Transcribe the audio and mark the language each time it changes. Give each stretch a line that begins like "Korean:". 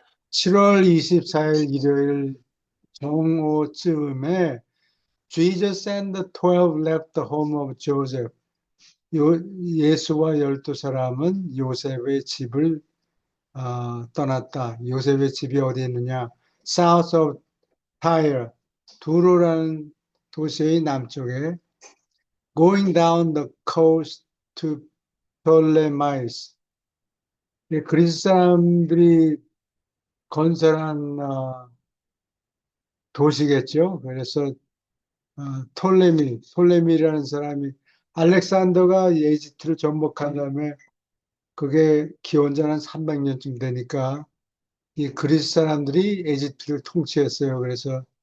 Korean: 7월 24일 일요일 정오쯤에
English: Jesus and the 12 left the home of Joseph.
Korean: 예수와 12사람은 요셉의 집을 떠났다. 요셉의 집이 어디 있느냐?
English: South of Tyre,
Korean: 두로라는 도시의 남쪽에
English: going down the coast to Ptolemais.
Korean: 그리스 사람들이 건설한 도시겠죠. 그래서 톨레미라는 사람이 알렉산더가 이집트를 정복한 다음에 그게 기원전 한 300년쯤 되니까 이 그리스 사람들이 이집트를 통치했어요. 그래서